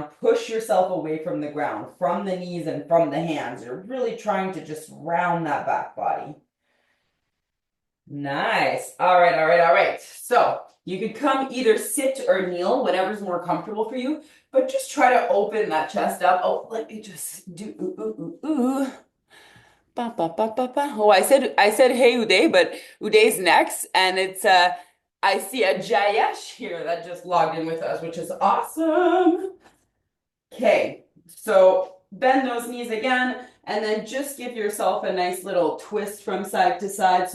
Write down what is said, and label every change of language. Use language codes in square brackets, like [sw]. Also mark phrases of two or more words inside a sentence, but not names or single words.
[en] Push yourself away from the ground, from the knees and from the hands. You're really trying to just round that back body. Nice. All right, all right, all right. So you could come either sit or kneel, whatever's more comfortable for you, but just try to open that chest up. Oh, let me just do ooh, ooh, ooh, ooh. Ba, ba, ba, ba, ba. Oh, I said hey Uday, but Uday's next, and it's I see a Jayesh here that just logged in with us, which is awesome. Okay, so bend those knees again, and then just give yourself a nice little twist from side to side.